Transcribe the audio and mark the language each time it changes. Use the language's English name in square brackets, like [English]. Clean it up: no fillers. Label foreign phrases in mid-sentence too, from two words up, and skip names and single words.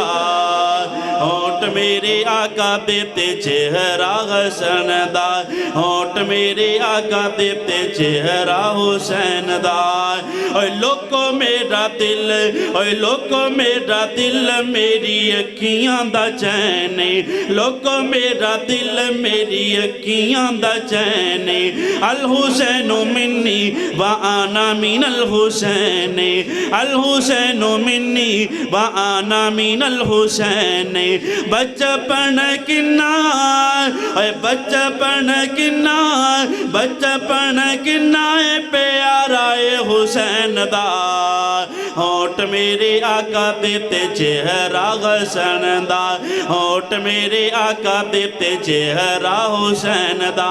[Punjabi] ہونٹ میرے آقا دے تے چہرہ حسن دا، ہونٹ میرے آقا دے تے چہرہ حسین دا. اوئے لوکو میرا دل، اوئے لوکو میرا دل میری اکھیاں دا چین، لوکو میرا دل میری اکھیاں دا چین. [Arabic] الحسين مني و أنا من الحسين، الحسين مني و أنا من الحسين. [Punjabi] بچپن کنا اوئے بچپن کنا، بچپن کنا پیارا حسین دا. ہونٹ میرے آقا دے تے چہرہ حسن دا، ہونٹ میرے آقا دے تے چہرہ حسین دا.